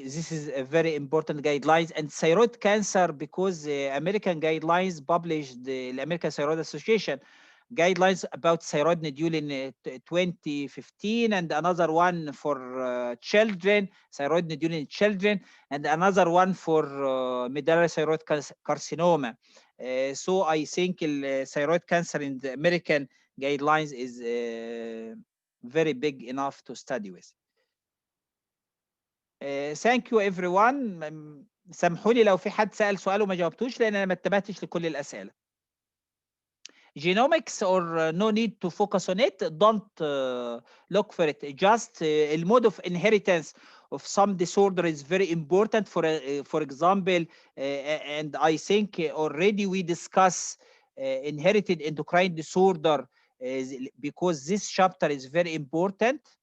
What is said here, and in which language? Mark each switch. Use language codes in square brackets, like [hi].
[en] This is a very important guidelines, and thyroid cancer, because the American guidelines published, the American Thyroid Association guidelines about thyroid nodule in 2015, and another one for children, thyroid nodule in children, and another one for medullary thyroid carcinoma. So I think thyroid cancer in the American guidelines is very big enough to study with. Thank you everyone. [ar] سامحوني لو في حد سأل سؤال وما جاوبتوش لأن أنا ما انتبهتش لكل الأسئلة. [en] Genomics, or no need to focus on it, don't look for it. Just the mode of inheritance of some disorder is very important. For example, and I think already we discussed inherited endocrine disorder, because this chapter is very important.